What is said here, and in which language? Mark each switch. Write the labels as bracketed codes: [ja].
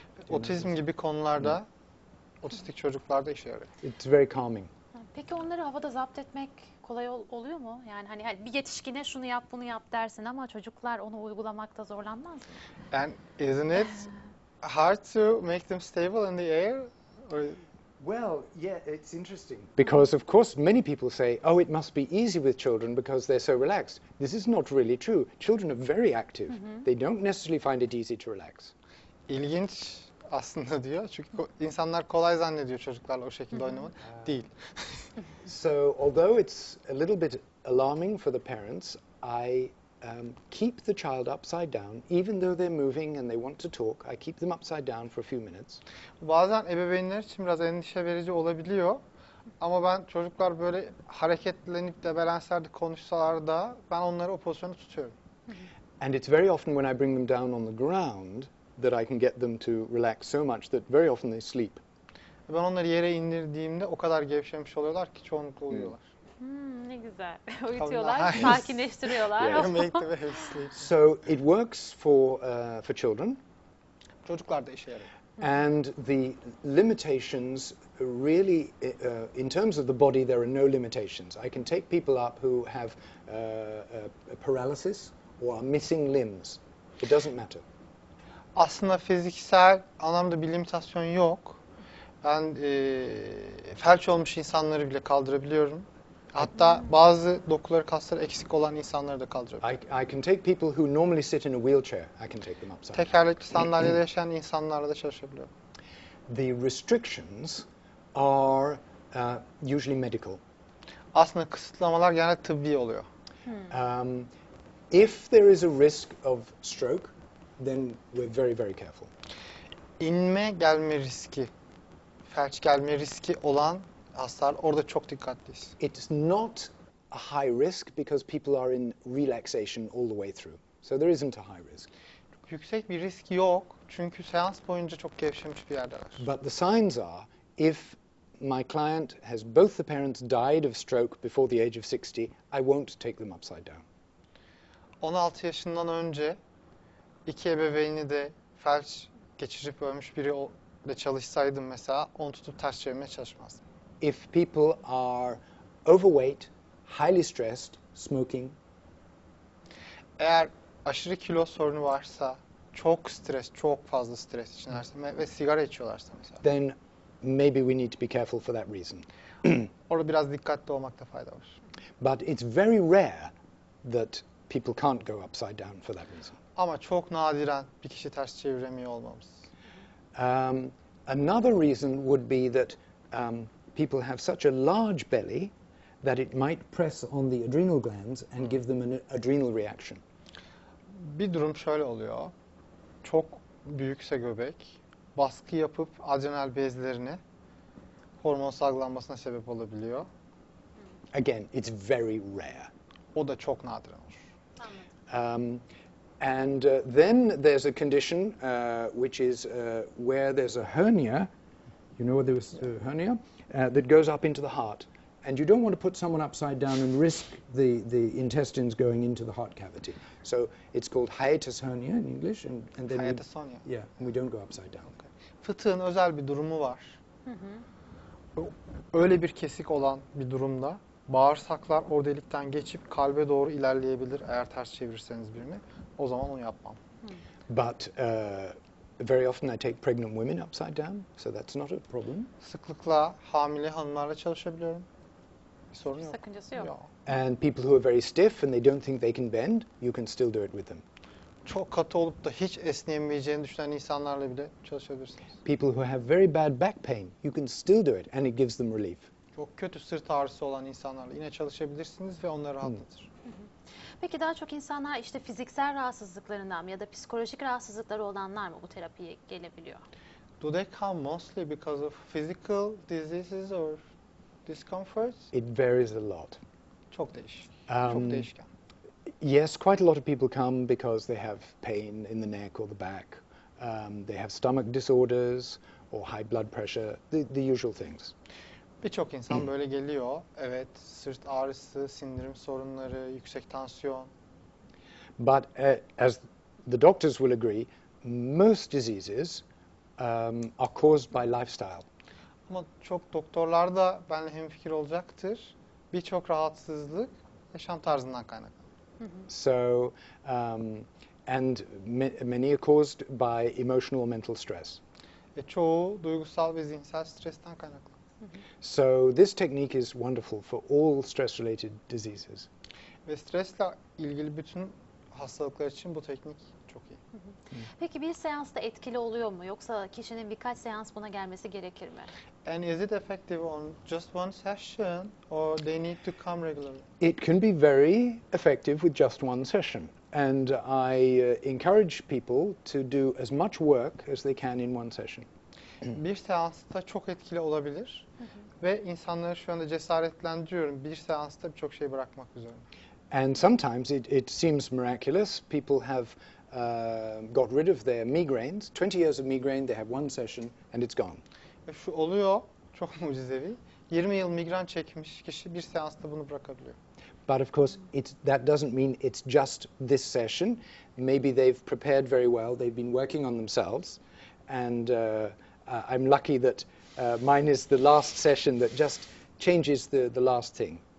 [tr] Otizm gibi konularda otistik çocuklarda işe yarıyor. [en] It's very calming. [tr] Peki onları havada zapt etmek kolay oluyor mu? Yani hani bir yetişkine şunu yap bunu yap dersin ama çocuklar onu uygulamakta zorlanmaz mı? [en] And isn't it hard to make them stable in the air? Or Well, yeah, it's interesting. Because, of course, many people say, oh, it must be easy with children because they're so relaxed. This is not really true. Children are very active. They don't necessarily find it easy to relax. [tr] İlginç aslında diyor. Çünkü insanlar kolay zannediyor çocuklarla o şekilde oynamak. Değil. [en] So, although it's a little bit alarming for the parents, I keep the child upside down, even though they're moving and they want to talk. I keep them upside down for a few minutes. [tr] Bazen ebeveynler için biraz endişe verici olabiliyor. Ama ben çocuklar böyle hareketlenip debelenser de konuşsalar da ben onları o pozisyonu tutuyorum. [en] And it's very often when I bring them down on the ground that I can get them to relax so much that very often they sleep. [tr] Ben onları yere indirdiğimde o kadar gevşemiş oluyorlar ki çoğunlukla uyuyorlar. Ne güzel. Uyutuyorlar, [en] nice. [tr] sakinleştiriyorlar. [en] Yeah. Make the baby sleep. So it works for children. [tr] Çocuklar da işe yarıyor. [en] And the limitations really, in terms of the body, there are no limitations. I can take people up who have a paralysis or are missing limbs. It doesn't matter. [tr] Aslında fiziksel anlamda bir limitasyon yok. Ben felç olmuş insanları bile kaldırabiliyorum. Hatta bazı dokuları, kasları eksik olan insanları da kaldırabiliyorum. [en] I can take people who normally sit in a wheelchair, I can take them upside down. [tr] Tekerlekli sandalyede yaşayan insanlarla da çalışabiliyorum. [en] The restrictions are usually medical. [tr] Aslında kısıtlamalar genelde tıbbi oluyor. [en] If there is a risk of stroke, then we're very, very careful. [tr] İnme gelme riski, felç gelme riski olan hastalar orada çok dikkatliyiz. [en] It's not a high risk because people are in relaxation all the way through. So there isn't a high risk. [tr] Yüksek bir risk yok çünkü seans boyunca çok gevşemiş bir yerdeler. [en] But the signs are, if my client has both the parents died of stroke before the age of 60, I won't take them upside down. [tr] 16 yaşından önce iki ebeveyni de felç geçirip ölmüş biri de çalışsaydım mesela onu tutup ters çevirmeye çalışmazdım. [en] If people are overweight, highly stressed, smoking, [tr] Eğer aşırı kilo sorunu varsa, çok fazla stres içinlerse ve sigara içiyorlarsa mesela. [en] then maybe we need to be careful for that reason. [tr] Orada biraz dikkatli olmakta fayda var. [en] But it's very rare that people can't go upside down for that reason. [tr] Ama çok nadiren bir kişi ters çeviremiyor olmamız. [en] Another reason would be that people have such a large belly that it might press on the adrenal glands and give them an adrenal reaction. [tr] Bir durum şöyle oluyor. Çok büyükse göbek, baskı yapıp adrenal bezlerine hormon salgılanmasına sebep olabiliyor. [en] Again, it's very rare. [tr] O da çok nadiren olur. [en] And then there's a condition which is where there's a hernia, you know there's a hernia, that goes up into the heart. And you don't want to put someone upside down and risk the intestines going into the heart cavity. So it's called hiatus hernia in English. And then [tr] Hayatosonia. [en] yeah, and we don't go upside down. [tr] Fıtığın özel bir durumu var. Öyle bir kesik olan bir durumda bağırsaklar o delikten geçip kalbe doğru ilerleyebilir eğer ters çevirirseniz birini. O zaman onu yapmam. [en] But very often I take pregnant women upside down, so that's not a problem. [tr] Sıklıkla hamile hanımlarla çalışabiliyorum. Bir sorun yok. Sakıncası yok. [en] And people who are very stiff and they don't think they can bend, you can still do it with them. [tr] Çok katı olup da hiç esneyemeyeceğini düşünen insanlarla bile çalışabilirsiniz. [en] People who have very bad back pain, you can still do it and it gives them relief. [tr] Çok kötü sırt ağrısı olan insanlarla yine çalışabilirsiniz ve onları rahatlatır. Peki daha çok insanlar işte fiziksel rahatsızlıklarından mı ya da psikolojik rahatsızlıkları olanlar mı bu terapiye gelebiliyor? [en] Do they come mostly because of physical diseases or discomforts? It varies a lot. [tr] Çok değişik. Um, Çok değişken. [en] Yes, quite a lot of people come because they have pain in the neck or the back. They have stomach disorders or high blood pressure, the usual things. [tr] Birçok insan böyle geliyor. Evet, sırt ağrısı, sindirim sorunları, yüksek tansiyon. [en] But as the doctors will agree, most diseases are caused by lifestyle. [tr] Ama çok doktorlar da benimle hemfikir olacaktır. Birçok rahatsızlık yaşam tarzından kaynaklı. [en] So, and many are caused by emotional or mental stress. [tr] Çoğu duygusal ve zihinsel stresten kaynaklı. [en] So this technique is wonderful for all stress-related diseases. [tr] Ve stresle ilgili bütün hastalıklar için bu teknik çok iyi. Peki bir seansta etkili oluyor mu? Yoksa kişinin birkaç seans buna gelmesi gerekir mi? [en] And is it effective on just one session or they need to come regularly? It can be very effective with just one session. And I encourage people to do as much work as they can in one session. [tr] Bir seansta çok etkili olabilir ve insanları şu anda cesaretlendiriyorum. Bir seansta birçok şey bırakmak üzere. [en] And sometimes it seems miraculous. People have got rid of their migraines. 20 years of migraine, they have one session and it's gone. [tr] Ve şu oluyor, çok mucizevi. 20 yıl migren çekmiş kişi bir seansta bunu bırakabiliyor. [en] But of course, that doesn't mean it's just this session. Maybe they've prepared very well. They've been working on themselves. And I'm lucky that mine is the last session that just changes the last thing.